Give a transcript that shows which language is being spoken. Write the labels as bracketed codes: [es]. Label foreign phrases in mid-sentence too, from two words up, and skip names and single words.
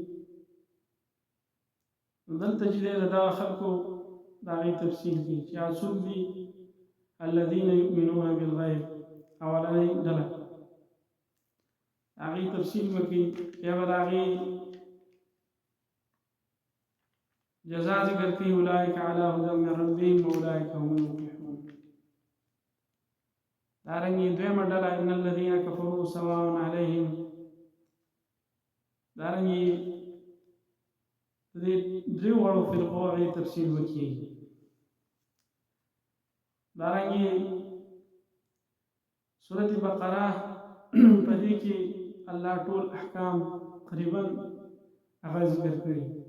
[ps] دلته چې دی د دغه خلکو د هغې تفصیل کوي چې هغه څوک دي [ar] الذین یؤمنون بالغیب. [ps] اولنۍ ډله هغې تفصیل به کوي، بیا به د هغې جزاء ذکر کی [ar] اولئک علی هدى من ربهم واولئک هم المفلحون. [ps] دارنګي دویمه ډله [ar] ان الذين كفروا سواء عليهم. [ps] دارنګي دې دریو وړو فرقو تفصیل وکړي. دارنګي سورۃ بقره په دې کې الله ټول احکام تقریبا هغه ذکر کړي.